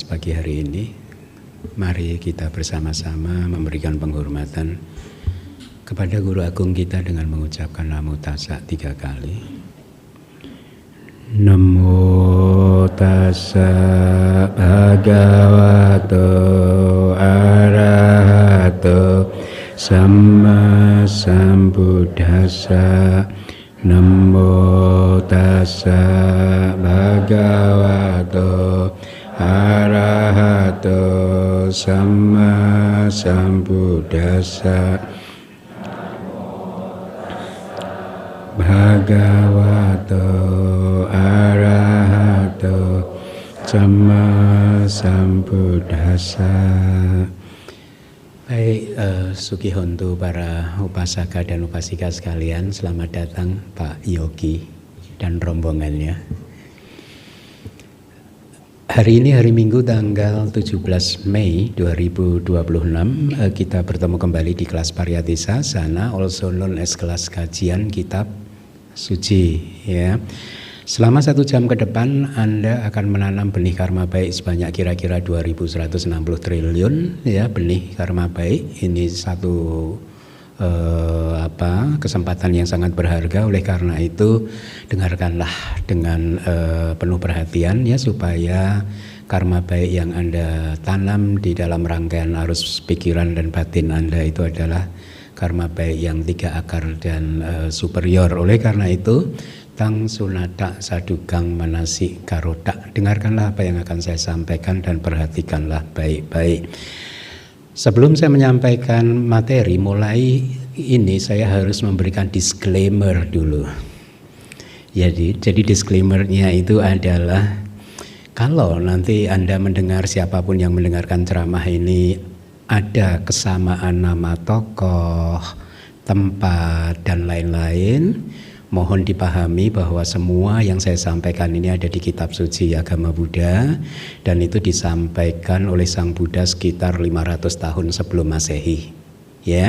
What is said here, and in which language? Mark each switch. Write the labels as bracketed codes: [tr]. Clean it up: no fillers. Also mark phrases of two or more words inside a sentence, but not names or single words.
[id] pagi hari ini, mari kita bersama-sama memberikan penghormatan kepada Guru Agung kita dengan mengucapkan [pi] Namo Tassa [id] 3 kali. [pi] Namo Tassa Bhagavato Arahato Samma Sambuddhassa. Namo Tassa Bhagavato Arahato Samma Sambuddhassa. Bhagavato Arahato Samma Sambuddhassa. [id] Baik, Sukihontu para upasaka dan upasika sekalian, selamat datang Pak Yogi dan rombongannya. Hari ini hari Minggu tanggal 17 Mei 2026 kita bertemu kembali di kelas Pariyati Sasana, [en] also known as [id] kelas kajian kitab suci, ya. Selama 1 jam ke depan Anda akan menanam benih karma baik sebanyak kira-kira 2160 triliun, ya, benih karma baik. Ini satu kesempatan yang sangat berharga. Oleh karena itu dengarkanlah dengan penuh perhatian, ya, supaya karma baik yang Anda tanam di dalam rangkaian arus pikiran dan batin Anda itu adalah karma baik yang 3 akar dan superior. Oleh karena itu [pi] tang sunata sadukang manasi karotak. [id] Dengarkanlah apa yang akan saya sampaikan dan perhatikanlah baik-baik. Sebelum saya menyampaikan materi, mulai ini saya harus memberikan disclaimer dulu. Jadi disclaimernya itu adalah kalau nanti Anda mendengar, siapapun yang mendengarkan ceramah ini, ada kesamaan nama tokoh, tempat, dan lain-lain, mohon dipahami bahwa semua yang saya sampaikan ini ada di kitab suci agama Buddha, dan itu disampaikan oleh Sang Buddha sekitar 500 tahun sebelum Masehi, ya.